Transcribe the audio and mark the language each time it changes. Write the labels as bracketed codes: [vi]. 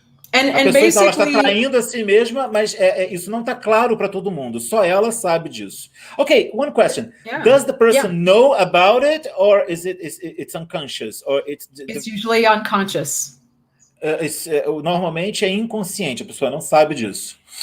[pt] A pessoa ela está traindo a si mesma, mas isso não está claro para todo mundo. Só ela sabe disso. [en] Ok, one question. Yeah. Does the person know about it, or is it's unconscious? Or it's usually unconscious. [pt] Normalmente é inconsciente, a pessoa não sabe disso.